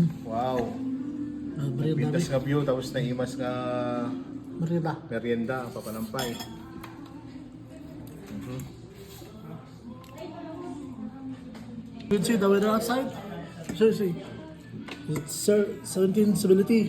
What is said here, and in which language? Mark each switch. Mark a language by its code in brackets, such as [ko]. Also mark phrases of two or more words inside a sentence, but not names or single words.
[ilo] Wow. Pintas nga view, tapos naimas nga merienda, papanampay. [en] You can see the weather outside. Seriously, it's 17 stability.